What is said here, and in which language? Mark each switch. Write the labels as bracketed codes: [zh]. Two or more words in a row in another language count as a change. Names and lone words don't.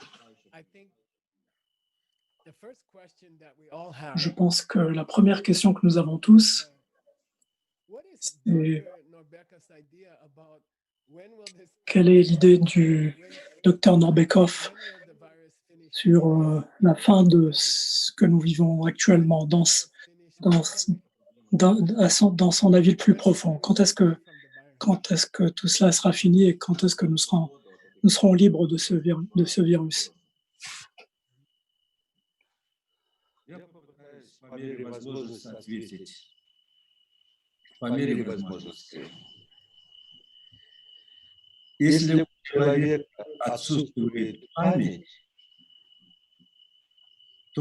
[fr] Je pense que la première question que nous avons tous, c'est quelle est l'idée du docteur Norbekov sur la fin de ce que nous vivons actuellement dans son avis le plus profond. Quand est-ce que tout cela sera fini et quand est-ce que nous serons libres de ce virus? [ru] Я попытаюсь по мере возможности ответить. По мере возможности. Если у человека отсутствует память, то